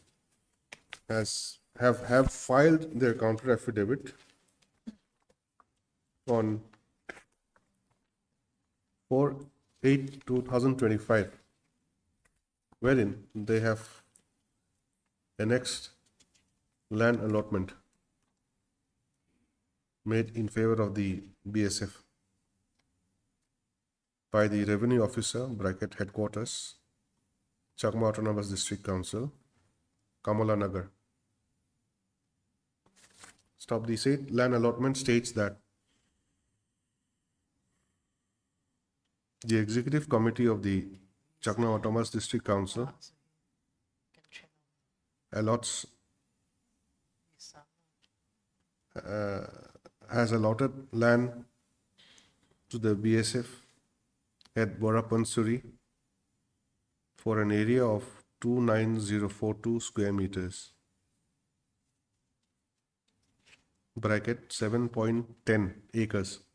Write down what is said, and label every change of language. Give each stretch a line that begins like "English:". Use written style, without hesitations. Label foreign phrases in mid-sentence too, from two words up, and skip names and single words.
English: have filed their counter affidavit on 4/8/2025, wherein they have annexed land allotment made in favor of the BSF by the revenue officer, bracket headquarters, Chakma Autonomous District Council, Kamala Nagar. Stop. The said land allotment states that the executive committee of the Chakma Autonomous District Council allots has allotted land to the BSF at Borapansuri for an area of 29042 square meters, bracket 7.10 acres.